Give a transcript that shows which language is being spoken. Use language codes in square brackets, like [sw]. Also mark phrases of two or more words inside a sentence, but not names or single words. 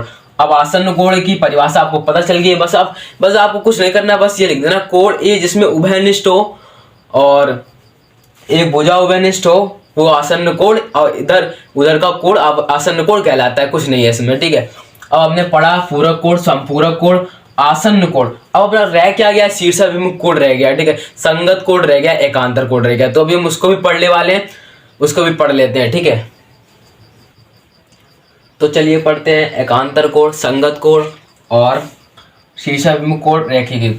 [hi] अब आसन्न कोण की परिभाषा आपको पता चल गई है। बस आपको कुछ नहीं करना, बस ये लिख देना कोण ए जिसमें उभयनिष्ठ हो और एक भुजा उभयनिष्ठ हो वो आसन्न कोण, और इधर उधर का कोण अब आसन्न कोण कहलाता है, कुछ नहीं है इसमें, ठीक है। अब हमने पढ़ा पूरक कोण, संपूरक कोण, आसन्न कोण। अब अपना रह क्या गया, शीर्षाभिमुख कोण रह गया, ठीक है, संगत कोण रह गया, एकांतर कोण रह गया। तो अभी हम उसको भी पढ़ने वाले हैं, उसको भी पढ़ लेते हैं, ठीक है। तो चलिए पढ़ते हैं एकांतर कोण, संगत कोण और शीर्षाभिमुख कोण, रैखिक।